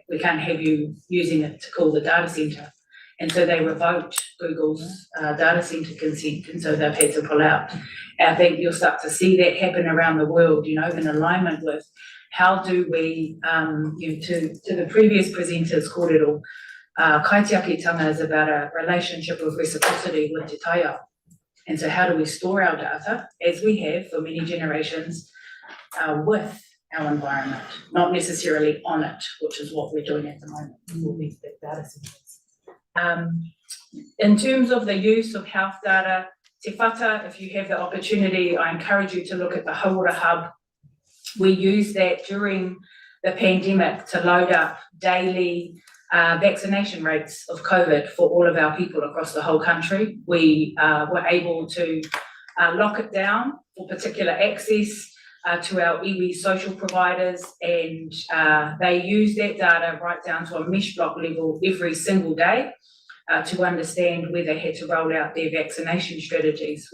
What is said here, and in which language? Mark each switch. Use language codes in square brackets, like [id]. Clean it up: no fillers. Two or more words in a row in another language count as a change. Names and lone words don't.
[en] We can't have you using it to call the data centre. And so they revoked Google's data centre consent, and so they've had to pull out. And I think you'll start to see that happen around the world, you know, in alignment with how do we, to the previous presenters, [mi] kōrero, kaitiakitanga [en] is about a relationship of reciprocity with [mi] te taiao. [en] And so how do we store our data, as we have for many generations, with our environment, not necessarily on it, which is what we're doing at the moment with these big data centres. In terms of the use of health data, [mi] te whata, [en] if you have the opportunity, I encourage you to look at the Hauora Hub. We used that during the pandemic to load up daily vaccination rates of COVID for all of our people across the whole country. We were able to lock it down for particular access to our iwi social providers, and they use that data right down to a mesh block level every single day to understand where they had to roll out their vaccination strategies.